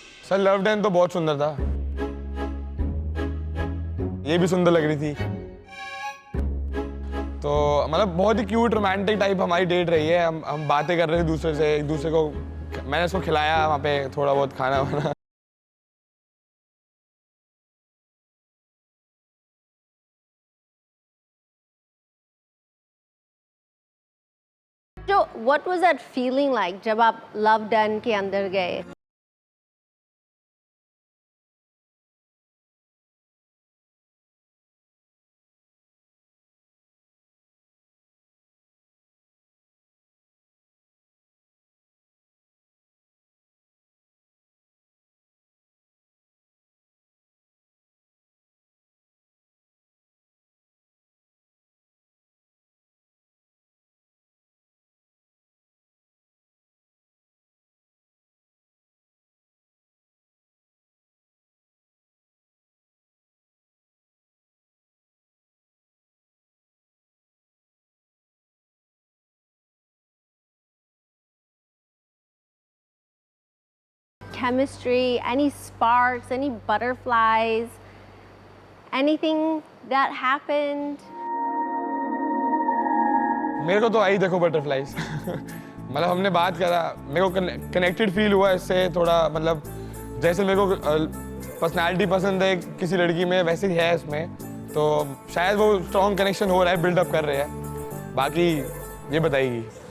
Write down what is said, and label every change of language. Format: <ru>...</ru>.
<hi>Sir love Dan तो बहुत सुंदर था, ये भी सुंदर लग रही थी, तो मतलब बहुत ही क्यूट रोमांटिक टाइप हमारी डेट रही है। हम बातें कर रहे थे दूसरे से, एक दूसरे को मैंने उसको खिलाया वहाँ पे थोड़ा बहुत खाना वाना।</hi> <en>So what was that feeling like</en> <hi>जब आप Love Den के अंदर गए?</hi> <en>Chemistry, any sparks, any butterflies, anything that happened?</en> <hi>मेरे को तो आई देखो बटरफ्लाइज। मतलब हमने बात करा, मेरे को कनेक्टेड फील हुआ इससे थोड़ा, मतलब जैसे मेरे को पर्सनालिटी पसंद है किसी लड़की में वैसे ही है इसमें, तो शायद वो स्ट्रॉन्ग कनेक्शन हो रहा है, बिल्डअप कर रहे हैं, बाकी ये बताएगी।</hi>